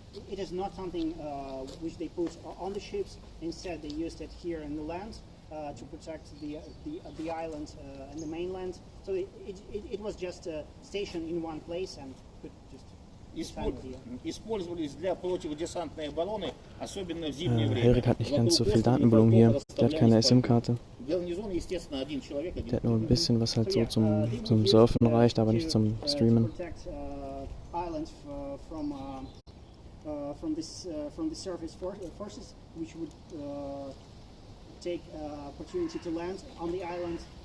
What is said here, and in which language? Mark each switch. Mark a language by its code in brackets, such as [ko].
[en] It is not something which they put on the ships. Instead, they used it here in the land to protect the island and the mainland. So it was just stationed in one place and could just. [ru] Использовались для противодесантной обороны, особенно в зимнее время. [de] Erik hat nicht ganz so viel Datenvolumen hier. Der hat keine SIM-Karte. [ru] Гарнизон, естественно, один человек, [de] Der hat nur ein bisschen, was halt so zum Surfen reicht, aber nicht zum Streamen. [en] From the surface forces, which would take opportunity to land on the island.